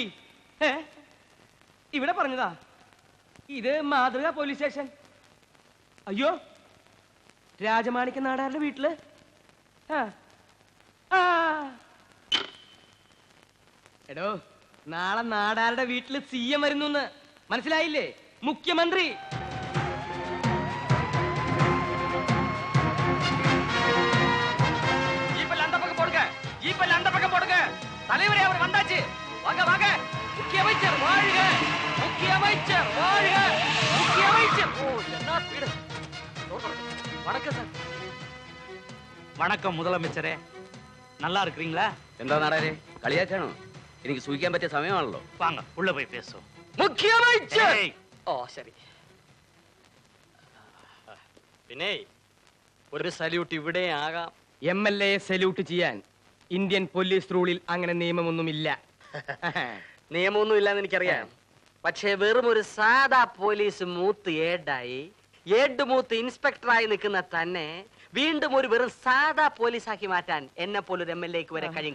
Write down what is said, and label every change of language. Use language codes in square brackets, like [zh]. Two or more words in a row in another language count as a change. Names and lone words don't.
[ml] ഇവിടെ പറഞ്ഞതാ. ഇത് മാതൃക പോലീസ് സ്റ്റേഷൻ. അയ്യോ, രാജമാണിക്യ നാടാരുടെ വീട്ടില്. എടോ, നാളെ നാടാരുടെ വീട്ടില് സിഎം വരുന്നു. മനസ്സിലായില്ലേ? മുഖ്യമന്ത്രി. [ta] தலைவரே, அவர் வந்தாச்சு. வாங்க வாங்க. முக்கிய அமைச்சர் வாழ்க. முக்கிய அமைச்சர் வாழ்க. முக்கிய அமைச்சர். ஓ, என்ன ஸ்பீடு. வணக்கம் சார். வணக்கம் முதலமைச்சரே, நல்லா இருக்கிறீங்களா? [ml] എന്താ നാടാരെ കളിയാക്കാണോ? എനിക്ക് സൂഹിക്കാൻ പറ്റിയ സമയമാണല്ലോ. [ta] வாங்க உள்ள போய் பேசுவோம். [ml] മുഖ്യമന്ത്രി [ta] ஏய், [ml] ഓ ശരി. പിന്നെ ഒരു സല്യൂട്ട് ഇവിടെ ആകാം. MLA സല്യൂട്ട് ചെയ്യാൻ ഇന്ത്യൻ പോലീസ് റൂളിൽ അങ്ങനെ നിയമമൊന്നുമില്ല. നിയമമൊന്നും ഇല്ലാന്ന് എനിക്കറിയാം. പക്ഷേ വെറും ഒരു സാധാ പോലീസ് മൂത്ത് ഏഡ് മൂത്ത് ഇൻസ്പെക്ടറായി നിൽക്കുന്ന തന്നെ വീണ്ടും ഒരു വെറും സാധാ പോലീസാക്കി മാറ്റാൻ എന്നെ പോലൊരു MLAക്ക് വരെ കഴിയും.